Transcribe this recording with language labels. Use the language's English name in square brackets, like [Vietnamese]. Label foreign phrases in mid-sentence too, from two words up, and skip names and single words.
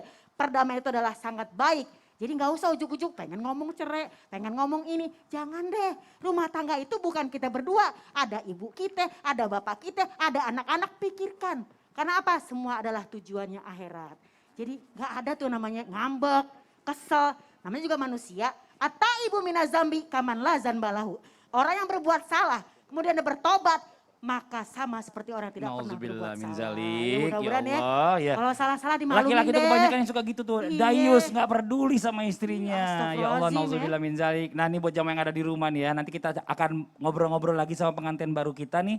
[Indonesian] Perdamaian itu adalah sangat baik. Jadi nggak usah ujuk-ujuk pengen ngomong cerai, pengen ngomong ini. Jangan deh, rumah tangga itu bukan kita berdua. Ada ibu kita, ada bapak kita, ada anak-anak, pikirkan. Karena apa? Semua adalah tujuannya akhirat. Jadi nggak ada tuh namanya ngambek, kesel. Namanya juga manusia. [Arabic] التائب من الذنب كمن لا ذنب له. [Indonesian] Orang yang berbuat salah, kemudian dia bertobat, maka sama seperti orang yang tidak pernah berbuat [Arabic] Min [Indonesian] salah. [Arabic] zalik, [Indonesian] Mudah-mudahan [Arabic] يا الله, [Indonesian] ya. Kalau salah-salah dimalumin Laki-laki itu deh. kebanyakan yang suka gitu tuh, Iya. dayus, nggak peduli sama istrinya. [Arabic] يا الله, Astagfirullahaladzim, نعوذ بالله من ذلك. [Indonesian] Nah ini buat jamaah yang ada di rumah nih ya, nanti kita akan ngobrol-ngobrol lagi sama pengantin baru kita nih.